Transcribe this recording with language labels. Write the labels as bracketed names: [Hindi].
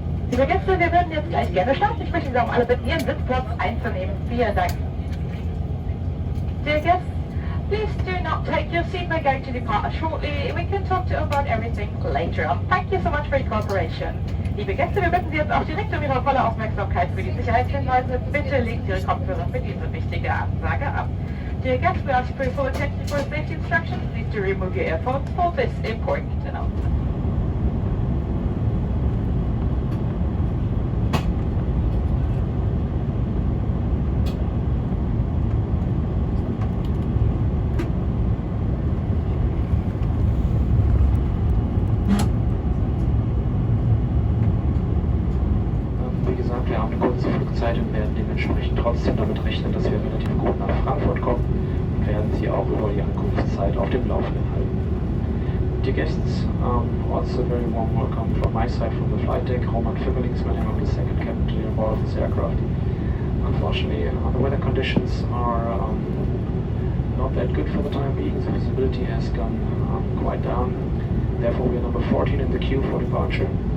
[German] Liebe Gäste, wir würden jetzt gleich gerne starten. Ich möchte Sie auch alle bitten, Ihren Sitzplatz einzunehmen. Vielen Dank. [English] Dear guests, please do not take your seat. We're going to depart shortly. We can talk to you about everything later on. Thank you so much for your cooperation. [German] Liebe Gäste, wir bitten Sie jetzt auch direkt um Ihre volle Aufmerksamkeit für die Sicherheitshinweise. Bitte legen Sie Ihre Kopfhörer für diese wichtige Ansage ab. [English] Dear guests, we ask for your full attention for safety instructions. Please do remove your earphones for this important announcement. [German] Wir haben eine kurze Flugzeit und werden dementsprechend trotzdem damit rechnen, dass wir relativ gut nach Frankfurt kommen und werden Sie auch über die Ankunftszeit auf dem Laufenden halten. [English] Dear guests, also very warm welcome from my side from the flight deck. Roman Fungerlings, my name, I'm the second captain on board of this aircraft. Unfortunately, the weather conditions are not that good for the time being. The visibility has gone quite down. Therefore, we are number 14 in the queue for departure.